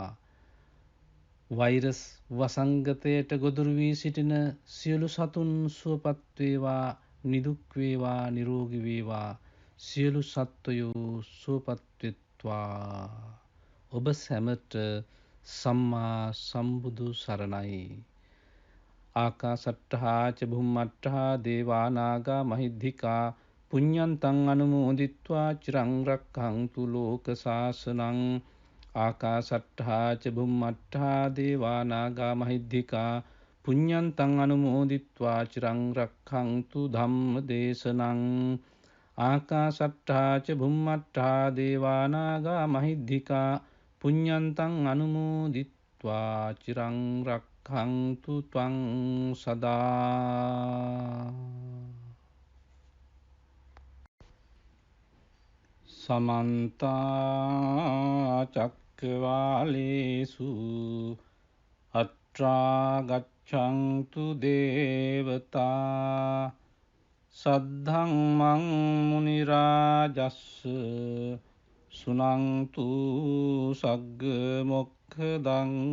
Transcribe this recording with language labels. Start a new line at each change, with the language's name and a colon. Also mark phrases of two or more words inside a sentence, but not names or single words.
Sinhala: වෛරස් වසංගතයට ගොදුරු වී සිටින සියලු සතුන් සුවපත් වේවා, නිදුක් වේවා, නිරෝගී වේවා. සියලු සත්වයෝ සුවපත් වෙත්වා. ඔබ සැමට සම්මා සම්බුදු සරණයි.
Pali: ආකාසට්ඨා ච බුම්මට්ඨා දේවා නාග මහිද්దికා පුඤ්ඤන්තං අනුමෝදිත්වා චිරං රක්ඛන්තු ලෝක සාසනං. ආකාසට්ඨා ච බුම්මට්ඨා දේවා නාග මහිද්దికා පුඤ්ඤන්තං අනුමෝදිත්වා චිරං රක්ඛන්තු ධම්ම දේශනං. ආකාසට්ඨා ච බුම්මට්ඨා දේවා නාග මහිද්దికා පුඤ්ඤන්තං අනුමෝදිත්වා චිරං රක්ඛන්තු ත්වං සදා. සමන්ත චක්කවාලේසු අත්‍රා ගච්ඡන්තු දේවතා සද්ධම්මං මුනි රාජස්ස සුනන්තු සග්ග මොක්ඛදං.